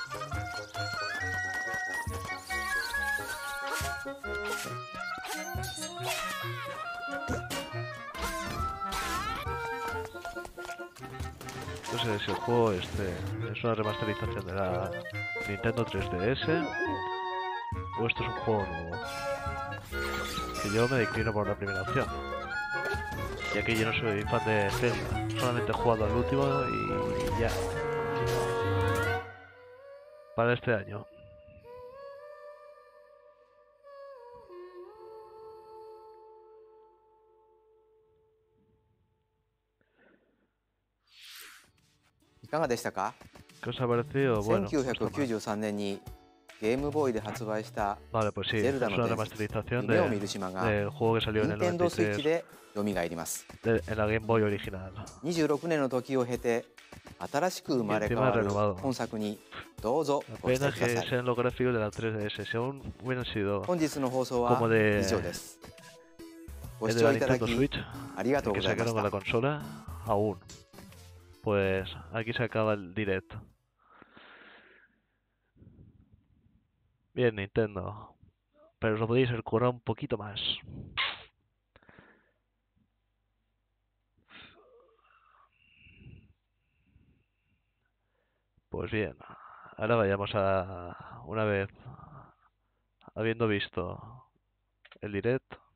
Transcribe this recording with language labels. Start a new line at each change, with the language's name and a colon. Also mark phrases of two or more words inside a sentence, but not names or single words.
Spanish: No sé si el juego este es una remasterización de la Nintendo 3DS o esto es un juego nuevo. Que yo me declino por la primera opción, ya que yo no soy fan de Zelda, solamente he jugado al último y ya. Para este año.
Japanese: いかがでしたか
Spanish: ¿Qué os ha parecido? Bueno,
Japanese: 1993 年にゲームボーイで発売した
Spanish: vale, pues sí,
Japanese: ゼ
Spanish: es
Japanese: ルダ
Spanish: una
Japanese: の伝説
Spanish: remasterización
Japanese: 夢を見る島が
Spanish: del juego que salió en el
Japanese: 任天堂スイッチ 93 で蘇ります
Spanish: en la Game Boy original.
Japanese: 26 年の時を経て新しく生まれ変わる本作にどうぞご期
Spanish: Pena
Japanese: 待くだ
Spanish: que
Japanese: さい
Spanish: sean los gráficos de la 3DS, si aún hubieran sido
Japanese: 本日の放送は
Spanish: como de
Japanese: 以上ですご
Spanish: el
Japanese: 視
Spanish: de
Japanese: 聴
Spanish: la
Japanese: いただ
Spanish: Nintendo
Japanese: き
Spanish: Switch
Japanese: ありがとう
Spanish: que
Japanese: ございまし
Spanish: sacaron con
Japanese: た
Spanish: la consola, aún. Pues aquí se acaba el directo. Bien, Nintendo. Pero os lo podéis haber currado un poquito más. Pues bien, ahora vayamos a una vez habiendo visto el direct.